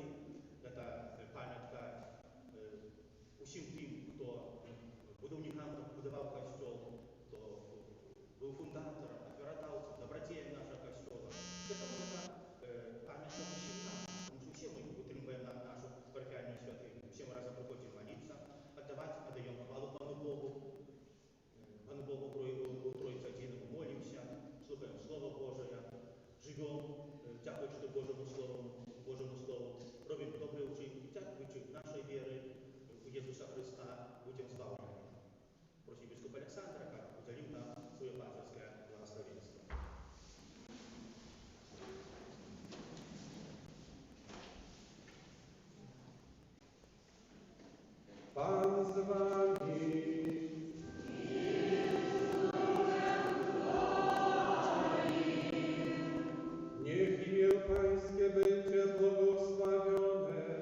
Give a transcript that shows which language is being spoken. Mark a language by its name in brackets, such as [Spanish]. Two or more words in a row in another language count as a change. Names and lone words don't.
[Belarusian] Гэта памятка усім тым, хто будаўнікам будаваў касцёл, хто быў фундатарам, ахвярадаўцам, дабрадзеем нашага касцёла. Гэта памятка усім нам, тому што ўсе мы утрымваем нашу парафіяльную святыню. Усе мы разам прыходзім маліцца, аддаем хвалу Пану Богу. Пану Богу у Тройцы адзінаму молімся, слухаем Слово Божие, живем, [Ukrainian] дякуючи Божому Слову, робимо добрі вчинки, дякуючи нашій вірі у Ісуса Христа, будемо славлені. Просим біскупа Олександра, [Russian] как уделил нам свое пасторское благословенство. [Polish] Pan z wami. Niech imię Pańskie będzie błogosławione.